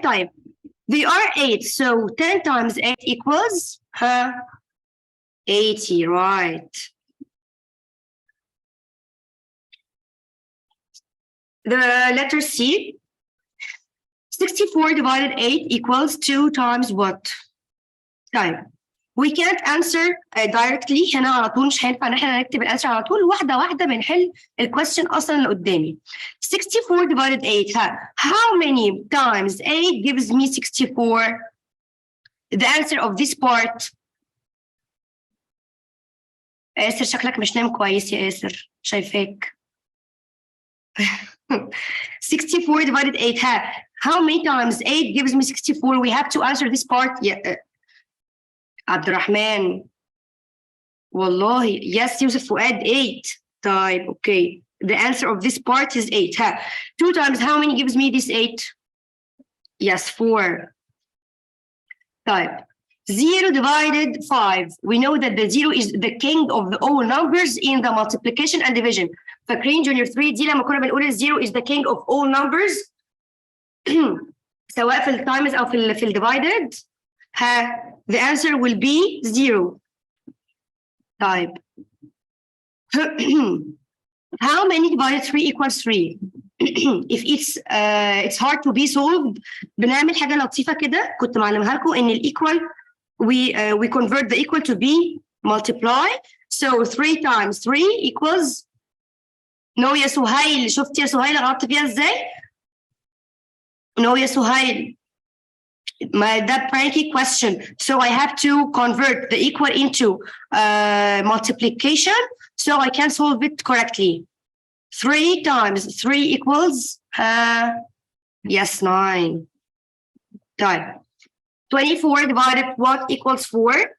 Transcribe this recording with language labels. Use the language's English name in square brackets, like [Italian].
[English] طيب they are 8, so 10 times 8 equals 80, right? The letter C. 64 divided 8 equals 2 times what? [Arabic] طيب [English] we can't answer directly [Arabic] هنا على طول، مش هينفع ان احنا نكتب الانسر على طول، واحده واحده بنحل الكويستشن اصلا اللي قدامي. [English] 64 divided 8 how many times 8 gives me 64? The answer of this part. [Arabic] ياسر شكلك مش نايم كويس يا ياسر، شايفاك. [English] 64 divided 8 how many times 8 gives me 64? We have to answer this part. Yeah. [Arabic] عبد الرحمن والله yes. يوسف فؤاد 8. [English] طيب okay, the answer of this part is 8. 2 times how many gives me this 8? Yes, 4. طيب 0 divided 5. We know that the 0 is the king of all numbers in the multiplication and division. [Arabic] فاكرين junior 3 دي لما كنا بنقول [English] 0 is the king of all numbers [Arabic] سواء في التايمز او في الديفايدد. [English] the answer will be 0. طيب how many divided 3 equals 3? if it's hard to be solved [Arabic] بنعمل حاجه لطيفه كده كنت معلمها لكم ان الايكوال [English] we convert the equal to be multiply. So 3 times 3 equals no يا سهيل. [Arabic] شفت يا سهيل غلطت فيها ازاي؟ no يا سهيل. [English] That pranky question. So I have to convert the equal into multiplication so I can solve it correctly. 3 times 3 equals yes 9. Type 24 divided what equals 4?